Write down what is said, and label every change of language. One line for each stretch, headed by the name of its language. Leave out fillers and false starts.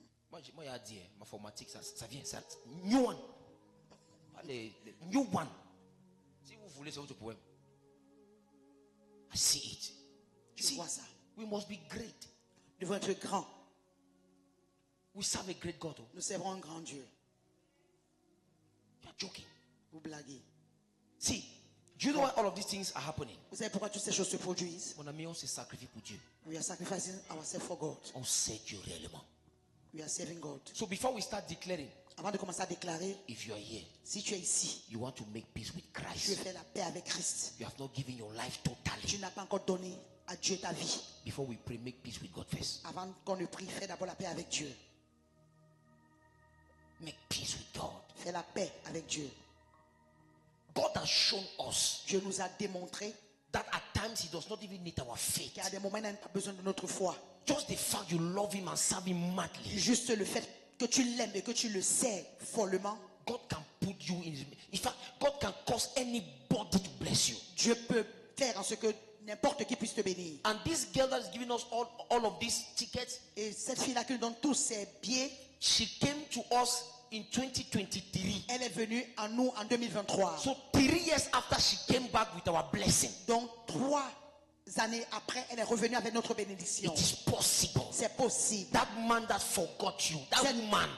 French: Moi il y a dit, ma formatique, ça vient. Ça,
English: new one.
French: Les new one. Si vous voulez, c'est votre problème.
English: I see it.
French: je vois ça.
English: We must be great.
French: Nous devons être grands.
English: We serve a great God.
French: Nous servons un grand Dieu.
English: You are joking.
French: Vous blaguez.
English: See, do you know why all of these things are happening?
French: Vous savez pourquoi toutes ces choses se produisent? Mon ami, on se sacrifie pour Dieu.
English: We are sacrificing ourselves for God.
French: On sait Dieu réellement.
English: We are serving God. So before we start declaring,
French: Avant de commencer à déclarer,
English: if you are here,
French: si tu es ici,
English: you want to make peace with
French: tu veux
English: Christ.
French: faire la paix avec Christ.
English: You have not given your life
French: Tu
English: totally.
French: n'as pas encore donné à Dieu ta vie.
English: Before we pray, make peace with God first.
French: Avant qu'on ne prie, fais d'abord la paix avec Dieu.
English: Make peace with God.
French: Fais la paix avec Dieu.
English: God has shown us
French: Dieu nous a démontré
English: that at times He does not even need our faith.
French: qu'il y a des moments où il n'a pas besoin de notre foi.
English: Just the fact you love Him and serve Him madly,
French: Juste le fait que tu l'aimes et que tu le sais follement,
English: God can put you in His. In fact, God can cause anybody to bless you.
French: Dieu peut faire en ce que n'importe qui puisse te bénir.
English: And this girl that is giving us all of these tickets,
French: Et cette fille-là qui nous donne tous ses billets,
English: she came to us in 2023.
French: elle est venue à nous en 2023.
English: So 3 years after she came back with our blessing,
French: Donc 3 années après, elle est revenue avec notre bénédiction.
English: it is possible.
French: C'est possible.
English: That man that forgot you, that woman.